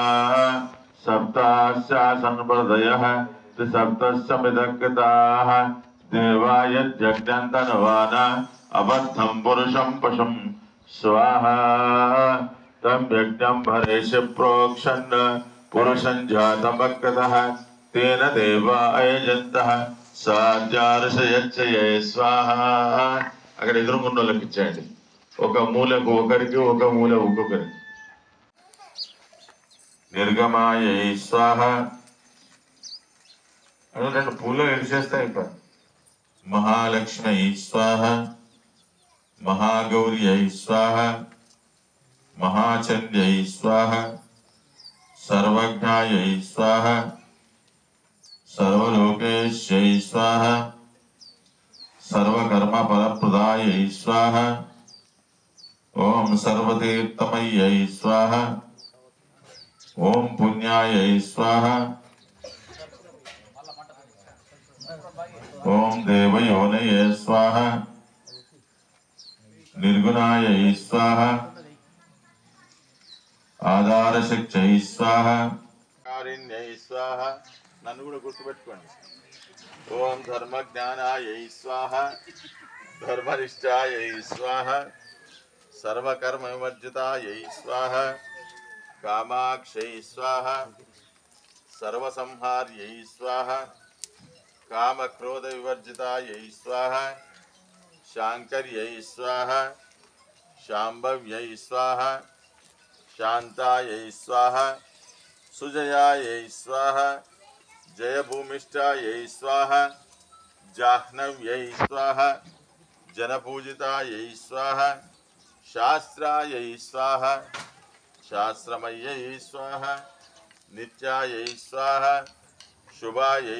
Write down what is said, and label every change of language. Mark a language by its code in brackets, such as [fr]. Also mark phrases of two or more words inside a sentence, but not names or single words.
[sa] सप्तास्यासन्प्रदयः त्रिसप्तस्समिदकृताः देवा यज्ञन्तनवान अबद्धं पुरुषं पशुं स्वाहा। तं यज्ञं भरेषि प्रोक्षन् पुरुषं जातमकृतः तेन देवा अयजन्तः సాధ్యార్షయచ్చయే స్వాహ. [te] అక్కడ ఎదురుగున్న వాళ్ళకి ఇచ్చేయండి. ఒక మూలకు ఒకరికి, ఒక మూల ఒక్కొక్కరికి. [sa] నిర్గమాయై స్వాహ. [te] అది రెండు పూలు ఎడిచేస్తాయి. [sa] ఇప్పుడు మహాలక్ష్మీ స్వాహ, మహాగౌర్యై స్వాహ, మహాచంద్యై స్వాహ, సర్వజ్ఞాయై స్వాహ, सर्वलोकेश्यै स्वाहा, सर्वकर्मफलप्रदायै स्वाहा, ओम सर्वतीर्थमय्यै स्वाहा, ओम पुण्यायै स्वाहा, ओम देवयोनये स्वाहा, निर्गुणायै स्वाहा, आधारशक्त्यै स्वाहा, कारिण्यै स्वाहा. [te] నన్ను కూడా గుర్తుపెట్టుకోండి. [sa] ఓం ధర్మ జ్ఞానాయై స్వాహ, ధర్మనిష్టాయై స్వాహ, సర్వకర్మ వివర్జితాయై స్వాహ, కామాక్షై స్వాహ, సర్వసంహార్యై స్వాహ, కామక్రోధ వివర్జితాయై స్వాహ, శాంకర్యై స్వాహ, శాంభవ్యై స్వాహ, శాంతాయై స్వాహ, సుజయాయై స్వాహ, जयभूमिष्ठायै स्वाहा, जाह्नव्यै स्वाहा, जनपूजितायै स्वाहा, शास्त्रायै स्वाहा, शास्त्रमय्यै स्वाहा, नित्यायै स्वाहा, शुभायै